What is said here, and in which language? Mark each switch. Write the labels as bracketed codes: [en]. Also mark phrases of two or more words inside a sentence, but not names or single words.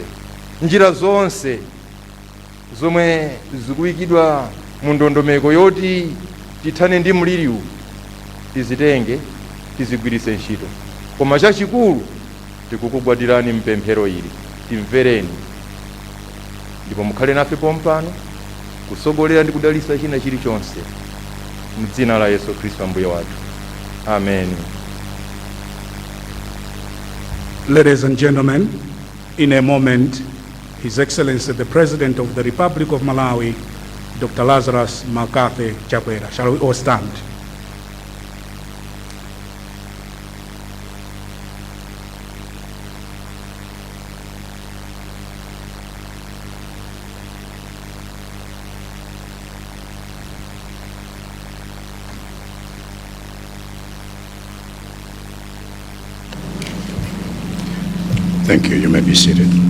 [ny] Njira zonse zomwe zikuyikidwa mu ndondomeko yoti tithane ndi mliriwu tizitenge, tizigwiritse ntchito. Koma chachikulu tikukugwadirani mpemphero ili, timvereni ndipo mukhale nafe pompano kusogolera ndi kudalitsa china chilichonse m'dzina la Yesu Khristu Ambuye wathu. Amen. [en] Ladies and gentlemen, in a moment, His Excellency the President of the Republic of Malawi, Dr. Lazarus McCarthy Chakwera. Shall we all stand? Thank you. You may be seated.